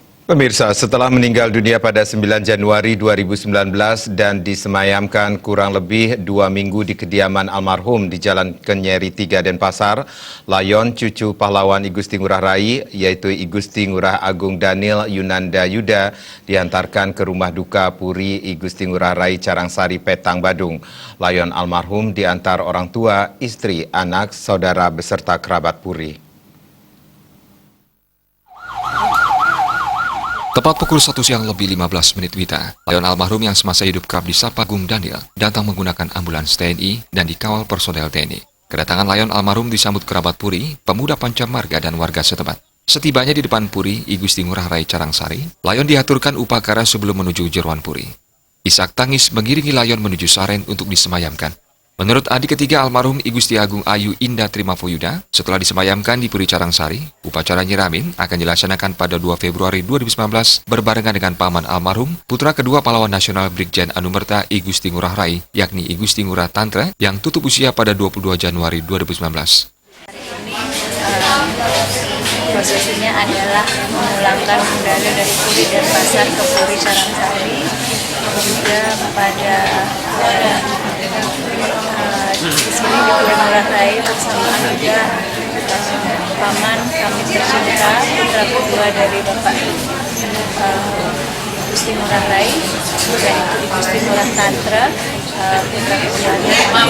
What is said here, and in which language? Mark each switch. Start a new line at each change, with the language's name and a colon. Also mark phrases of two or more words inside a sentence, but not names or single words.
Indonesian: Pemirsa, setelah meninggal dunia pada 9 Januari 2019 dan disemayamkan kurang lebih 2 minggu di kediaman almarhum di Jalan Kenyeri 3 Denpasar, layon cucu pahlawan I Gusti Ngurah Rai, yaitu I Gusti Ngurah Agung Daniel Yunanda Yuda, diantarkan ke rumah duka Puri I Gusti Ngurah Rai Carangsari, Petang, Badung. Layon almarhum diantar orang tua, istri, anak, saudara beserta kerabat Puri. Tepat pukul 1 siang lebih 15 menit WITA, layon almarhum yang semasa hidup kerap disapa Gung Daniel datang menggunakan ambulans TNI dan dikawal personel TNI. Kedatangan layon almarhum disambut kerabat Puri, pemuda Pancamarga dan warga setempat. Setibanya di depan Puri I Gusti Ngurah Rai Carangsari, layon diaturkan upacara sebelum menuju jeruan Puri. Isak tangis mengiringi layon menuju Saren untuk disemayamkan. Menurut adik ketiga almarhum I Gusti Agung Ayu Indah Trimafoyuda, setelah disemayamkan di Puri Carangsari, upacara nyiramin akan dilaksanakan pada 2 Februari 2019 berbarengan dengan paman almarhum, putra kedua pahlawan nasional Brigjen Anumerta I Gusti Ngurah Rai, yakni I Gusti Ngurah Tantra, yang tutup usia pada 22 Januari 2019. Prosesinya adalah memulangkan budaya dari Puri Denpasar ke Puri Carangsari, juga pada di sini di Puri Ngurah Rai bersamaan juga paman kami tercinta, putra kedua dari Bapak Gusti Ngurah Rai, yaitu Gusti Ngurah Tantra, putra keduanya.